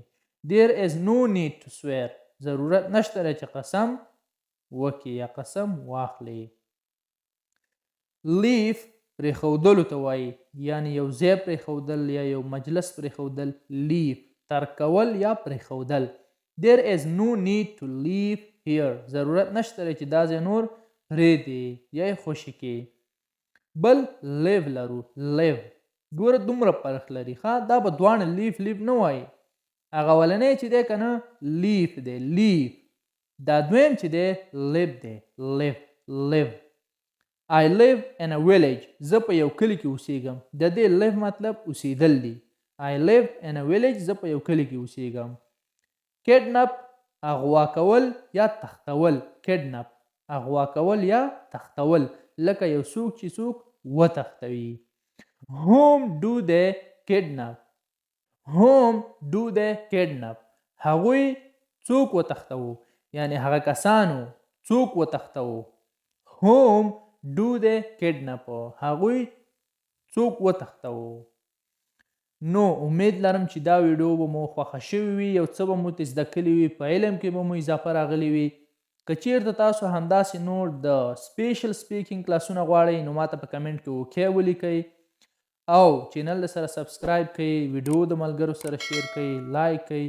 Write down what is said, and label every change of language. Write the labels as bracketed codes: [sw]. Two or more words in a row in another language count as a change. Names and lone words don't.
[en] there is no need to swear [ps] ضرورت نشته چې قسم وکړي یا قسم واخلي. leave پرېښودلو ته وایي یعنی یو ځای پرېښودل یا یو مجلس پرېښودل. leave ترک کول یا پرېښودل. [en] there is no need to leave here [ps] ضرورت نشته چې دا ځای نور پرېږدي یا یې خوشي کړي. بل live لرو live ګوره دومره فرق لري دا به دواړه لیف نه وایي. هغه اولنی چې دی که نه لیف دی لیف دا دویم چې دی live دی live. [en] I live in a village [ps] زه په یو کلي کې اوسېږم. د دې live مطلب اوسېدل دی. [en] I live in a village [ps] زه په یو کلي کې اوسېږم. kidnap اغوا کول یا تختول. kidnap اغوا کول یا تختول لکه یو څوک چې څوک وتښتوي. [en] whom do they kidnap [ps] هغوی څوک وتښتوو یعنی هغه کسانو څوک وتښتوو. [en] whom do they kidnap [ps] هغوی څوک وتښتوو. نو امید لرم چې دا ویډیو به مو خوښه شوي وي یو څه به مو ترې زده کړي وي په علم کې به مو اضافه راغلی وي. که چیرته تاسو همداسې نور د [en] special speaking [ps] کلاسونه غواړئ نو ماته په کمنټ کې اوکې ولیکئ او چینل سره سبسکرایب کړئ ویډیو د ملګرو سره شیر کړئ لایک کړئ.